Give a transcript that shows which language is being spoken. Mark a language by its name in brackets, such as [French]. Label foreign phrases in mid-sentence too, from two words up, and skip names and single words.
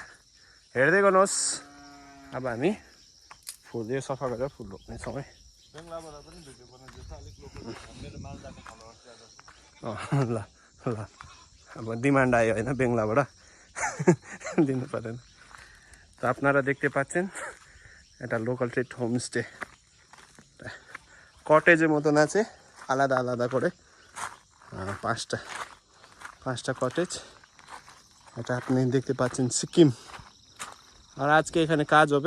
[Nepali] हेर्दै गर्नुहोस् अब हामी फुल यो सफा गरेर फुल रोप्नेछौँ है। ल ल अब डिमान्ड आयो होइन बेङ्गलाबाट दिनु परेन। [Bangla] তো আপনারা দেখতে পাচ্ছেন এটা লোকাল ট্রিট হোমস্টে কটেজের মতন আছে আলাদা আলাদা করে পাঁচটা কটেজ। এটা আপনি দেখতে পাচ্ছেন সিকিম। আর আজকে এখানে কাজ হবে।